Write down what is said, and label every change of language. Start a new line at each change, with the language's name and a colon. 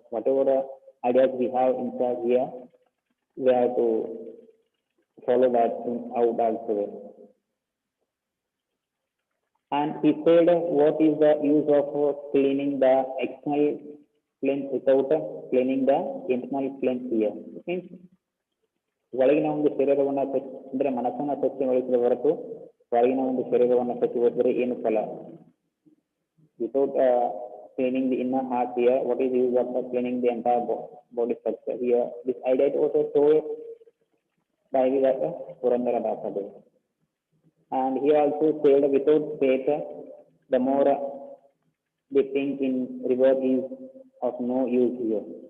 English: Whatever ideas we have inside here, we have to follow that out also. And he said, what is the use of cleaning the external flame without cleaning the internal flame here? It means
Kannada: ಒಳಗಿನ ಒಂದು ಶರೀರವನ್ನು ಅಂದ್ರೆ ಮನಸ್ಸನ್ನು ಸ್ವಚ್ಛಗೊಳಿಸಿದ ಹೊರತು ಹೊರಗಿನ ಒಂದು ಶರೀರವನ್ನು ಸ್ವಚ್ಛಗೊಳಿಸಿದರೆ ಏನು ಫಲ?
English: Without cleaning the inner heart here, what is the use of cleaning the entire body structure here? This idea is also told by the Purandaradasa. And he also said, without faith, the more dipping in river is of no use here.